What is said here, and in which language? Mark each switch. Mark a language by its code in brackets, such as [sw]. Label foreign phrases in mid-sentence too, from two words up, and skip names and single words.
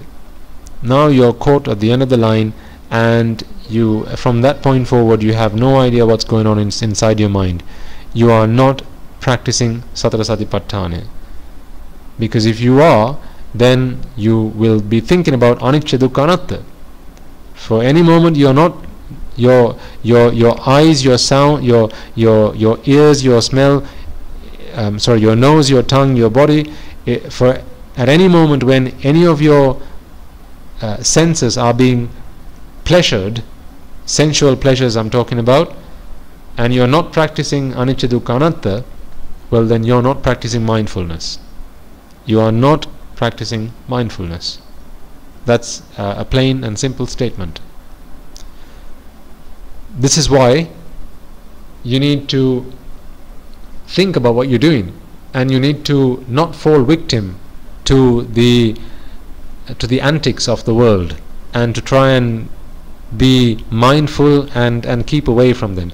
[en] Now you're caught at the end of the line, and you, from that point forward, you have no idea what's going on inside your mind. You are not practicing Satara Satipatthana, because if you are, then you will be thinking about [pi] anicca, dukkha, anatta. [en] For any moment you're not, your eyes, your sound, your ears, your smell, your nose, your tongue, your body, for at any moment when any of your senses are being pleasured, sensual pleasures I'm talking about, and you're not practicing [pi] anicca, dukkha, anatta, [en] well, then you're not practicing mindfulness. You are not practicing mindfulness. That's a plain and simple statement. This is why you need to think about what you're doing, and you need to not fall victim to the antics of the world, and to try and be mindful and keep away from them.